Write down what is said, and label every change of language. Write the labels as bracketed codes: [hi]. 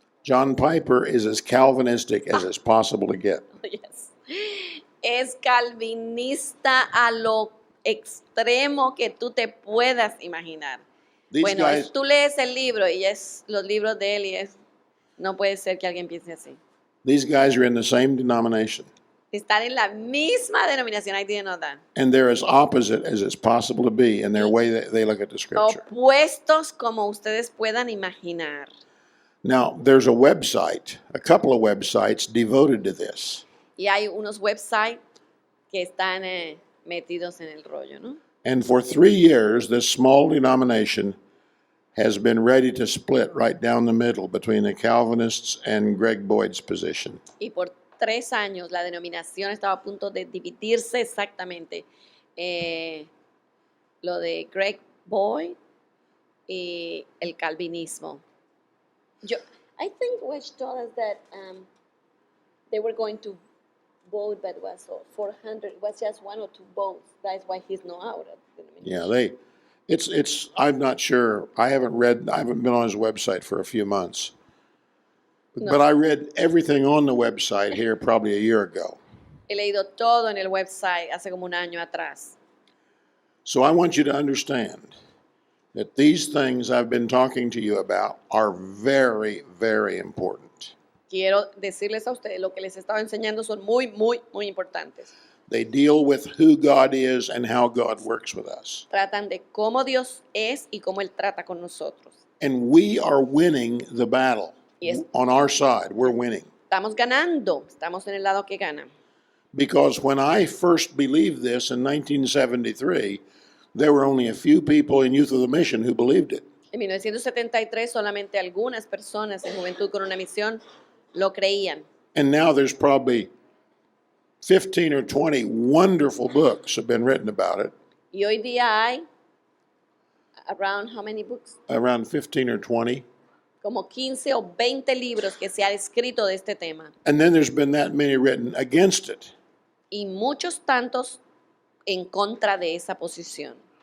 [en] John Piper is as Calvinistic as it's possible to get. Yes. [es] Es calvinista a lo extremo que tú te puedas imaginar. [en] These [es] Bueno, [en] guys, [es] tú lees el libro y es los libros de él y es, no puede ser que alguien piense así. [en] these guys are in the same denomination, [es] Están en la misma denominación, [en] I didn't know that. and they're as opposite as it's possible to be in their way that they look at the scripture. [es] Opuestos como ustedes puedan imaginar. [en] Now, there's a website, a couple of websites devoted to this. [es] Y hay unos websites que están metidos en el rollo, ¿no? [en] And for 3 years, this small denomination has been ready to split right down the middle between the Calvinists and Greg Boyd's position. [es] Y por 3 años la denominación estaba a punto de dividirse exactamente. Lo de Greg Boyd y el calvinismo. [en] I think Wedge told us that they were going to vote, but it was 400. It was just 1 or 2 votes. That's why he's not out of the denomination. Yeah, I'm not sure. I haven't been on his website for a few months. No. But I read everything on the website here probably a year ago. [es] He leído todo en el website hace como un año atrás. [en] So I want you to understand that these things I've been talking to you about are very, very important. [es] Quiero decirles a ustedes, lo que les estaba enseñando son muy, muy, muy importantes. [en] They deal with who God is and how God works with us. [es] Tratan de cómo Dios es y cómo Él trata con nosotros. [en] And we are winning the battle. Yes. On our side, we're winning. [es] Estamos ganando, estamos en el lado que gana. [en] Because when I first believed this in 1973, there were only a few people in Youth of the Mission who believed it. [es] En 1973 solamente algunas personas en Juventud con una Misión lo creían. [en] And now there's probably 15 or 20 wonderful books have been written about it, [es] Y hoy día hay [en] around how many books? around 15 or 20. [es] Como 15 o 20 libros que se han escrito de este tema. [en] And then there's been that many written against it. [es] Y muchos tantos en contra de esa posición.